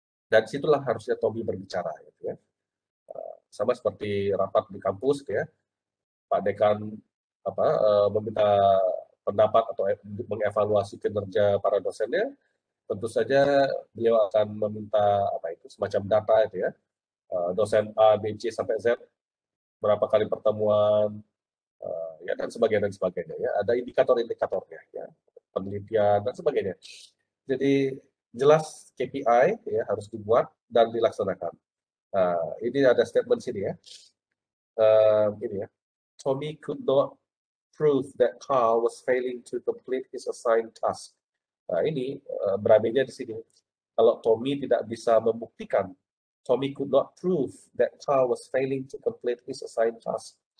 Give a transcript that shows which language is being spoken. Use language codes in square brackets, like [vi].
[id] Dan situlah harusnya Tommy berbicara gitu ya. Sama seperti rapat di kampus gitu ya, Pak Dekan meminta pendapat atau mengevaluasi kinerja para dosennya, tentu saja beliau akan meminta semacam data itu ya, dosen A, B, C sampai Z berapa kali pertemuan ya, dan sebagainya ya, ada indikator-indikatornya ya, penelitian dan sebagainya. Jadi jelas KPI ya harus dibuat dan dilaksanakan. Ini ada statement sini ya. Ini ya. [en] Tommy could not prove that Carl was failing to complete his assigned task. [id] Nah, ini berambilnya di sini. Kalau Tommy tidak bisa membuktikan, [en] Tommy could not prove that Carl was failing to complete his assigned task.